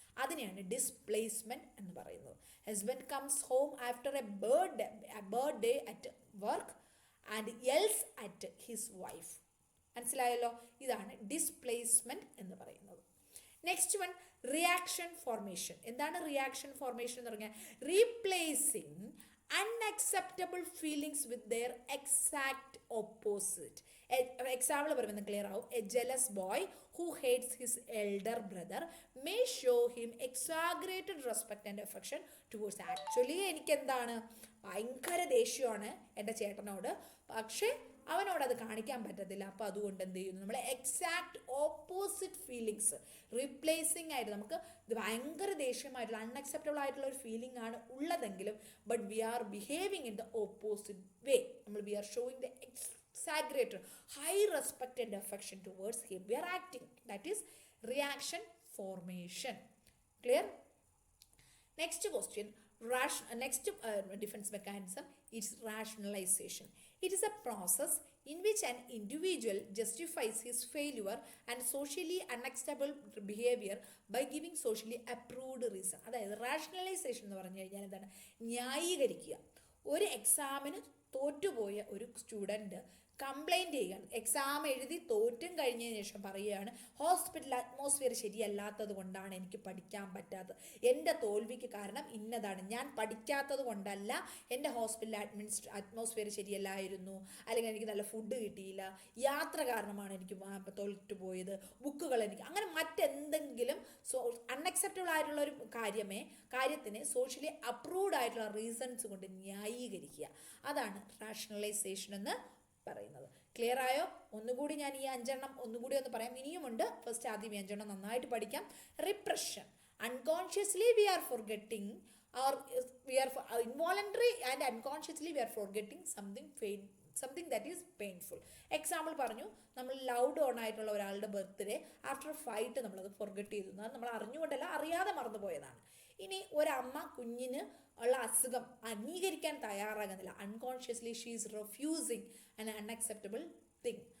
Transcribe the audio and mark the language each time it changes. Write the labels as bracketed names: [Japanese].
[Malayalam] അതിനെയാണ് ഡിസ്പ്ലേസ്മെൻറ്റ് എന്ന് പറയുന്നത്. [English] Husband comes home after a birthday at work and yells at his wife. [Malayalam] മനസ്സിലായല്ലോ? ഇതാണ് ഡിസ്പ്ലേസ്മെൻറ്റ് എന്ന് പറയുന്നത്. [English] next one, [Malayalam] reaction formation. എന്താണ് റിയാക്ഷൻ ഫോർമേഷൻ എന്ന് പറഞ്ഞാൽ? [English] Replacing unacceptable feelings with their exact opposite. [Malayalam] Example പറയുമ്പോൾ ക്ലിയർ ആവും. [English] A jealous boy who hates his elder brother may show him exaggerated respect and affection towards. [Malayalam] Actually എനിക്കെന്താണ്? ഭയങ്കര ദേഷ്യമാണ് എൻ്റെ ചേട്ടനോട്, പക്ഷേ അവനോട് അത് കാണിക്കാൻ പറ്റത്തില്ല. അപ്പോൾ അതുകൊണ്ട് എന്ത് ചെയ്യുന്നു? നമ്മൾ എക്സാക്ട് ഓപ്പോസിറ്റ് ഫീലിങ്സ് റീപ്ലേസിങ് ആയിട്ട്, നമുക്ക് ഇത് ഭയങ്കര ദേഷ്യമായിട്ടുള്ള അൺഅക്സെപ്റ്റബിൾ ആയിട്ടുള്ള ഒരു ഫീലിംഗ് ആണ് ഉള്ളതെങ്കിലും, [English] But we are behaving in the opposite way. We are showing the exaggerated high respect and affection towards him. We are acting. That is reaction formation. Clear? Next question. Next defense mechanism is rationalization. It is a process in which an individual justifies his failure and socially unacceptable behavior by giving socially approved reason. [Malayalam] അതായത് rationalisation എന്ന് പറഞ്ഞു കഴിഞ്ഞാൽ എന്താണ്? ന്യായീകരിക്കുക. ഒരു എക്സാമിന് തോറ്റുപോയ ഒരു student complaint ചെയ്യുകയാണ്. Exam എഴുതി തോറ്റും കഴിഞ്ഞതിന് ശേഷം പറയുകയാണ്, ഹോസ്പിറ്റൽ അറ്റ്മോസ്ഫിയർ ശരിയല്ലാത്തത് കൊണ്ടാണ് എനിക്ക് പഠിക്കാൻ പറ്റാത്തത്. എൻ്റെ തോൽവിക്ക് കാരണം ഇന്നതാണ്. ഞാൻ പഠിക്കാത്തത് കൊണ്ടല്ല, എൻ്റെ ഹോസ്പിറ്റൽ അറ്റ്മോസ്ഫിയർ ശരിയല്ലായിരുന്നു, അല്ലെങ്കിൽ എനിക്ക് നല്ല ഫുഡ് കിട്ടിയില്ല, യാത്ര കാരണമാണ് എനിക്ക് തോറ്റുപോയത്, ബുക്കുകൾ എനിക്ക്, അങ്ങനെ മറ്റെന്തെങ്കിലും അൺഅക്സെപ്റ്റബിൾ ആയിട്ടുള്ള ഒരു കാര്യത്തിനെ സോഷ്യലി അപ്രൂവ്ഡ് ആയിട്ടുള്ള റീസൺസ് കൊണ്ട് ന്യായീകരിക്കുക. അതാണ് റാഷണലൈസേഷൻ എന്ന് പറയുന്നത്. ക്ലിയർ ആയോ? ഒന്നുകൂടി ഞാൻ ഈ 5 എണ്ണം ഒന്നുകൂടി ഒന്ന് പറയാം. ഇനിയുമുണ്ട്. ഫസ്റ്റ് ആദ്യം 5 എണ്ണം നന്നായിട്ട് പഠിക്കാം. Repression. [English] Unconsciously we are forgetting, or we are involuntary and unconsciously we are forgetting something that is painful. [Malayalam] Example പറഞ്ഞു, നമ്മൾ ലൗഡ് ഓൺ ആയിട്ടുള്ള ഒരാളുടെ ബർത്ത്ഡേ ആഫ്റ്റർ ഫൈറ്റ് നമ്മളത് ഫോർഗെറ്റ് ചെയ്തു. നമ്മൾ അറിഞ്ഞുകൊണ്ടല്ല, അറിയാതെ മറന്നുപോയതാണ്. ഇനി ഒരമ്മ കുഞ്ഞിന് ഉള്ള അസുഖം അംഗീകരിക്കാൻ തയ്യാറാകുന്നില്ല. [English] Unconsciously she is refusing an unacceptable thing.